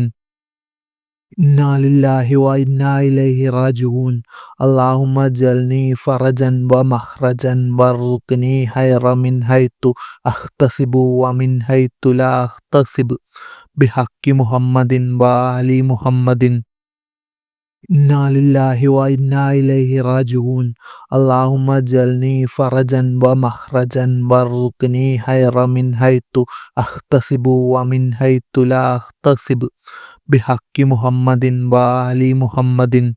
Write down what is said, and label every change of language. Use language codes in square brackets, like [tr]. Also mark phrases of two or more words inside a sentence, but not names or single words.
[ar] إنا لله وإنا إليه راجعون. اللهم اجعلني فرجا ومخرجا وارزقني خيرا من حيث أحتسب ومن حيث لا أحتسب بحق محمد وآل محمد. إنا لله وإنا إليه راجعون اللهم اجعلني فرجا ومخرجا وارزقني خيرا من حيث أحتسب ومن حيث لا أحتسب بحق محمد وآل محمد